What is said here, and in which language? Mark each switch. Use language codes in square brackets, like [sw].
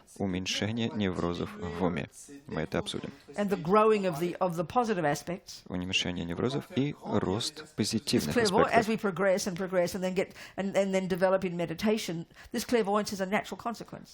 [ru] уменьшение неврозов в уме. Мы это обсудим. [en] and the growing of the positive aspects. [ru] Уменьшение неврозов и рост позитивных [en] As [ru] аспектов. [en] we progress and then develop in meditation, this clairvoyance is a natural consequence.